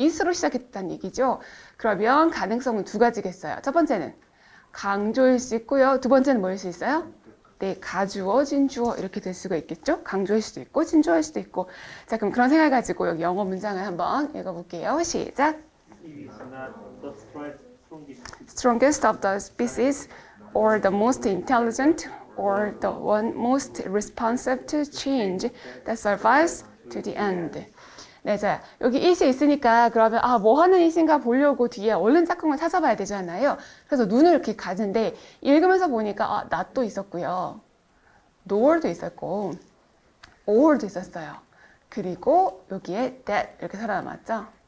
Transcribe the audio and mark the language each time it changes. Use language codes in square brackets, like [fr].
[ko] is로 시작했다는 얘기죠. 그러면 가능성은 두 가지겠어요. 첫 번째는 강조일 수 있고요. 두 번째는 뭐일 수 있어요? 네, 가주어, 진주어 이렇게 될 수가 있겠죠? 강조일 수도 있고 진주어일 수도 있고. 자, 그럼 그런 생각 가지고 여기 영어 문장을 한번 읽어볼게요. 시작. [en] He is not the Strongest of the species, or the most intelligent, or the one most responsive to change that survives to the end. [ko] 네, 자, 여기 it이 있으니까 그러면 뭐 하는 it인가 보려고 뒤에 얼른 짝꿍을 찾아봐야 되잖아요. 그래서 눈을 이렇게 가는데 읽으면서 보니까 not도 있었고요. nor도 있었고 or도 있었어요. 그리고 여기에 that 이렇게 살아남았죠.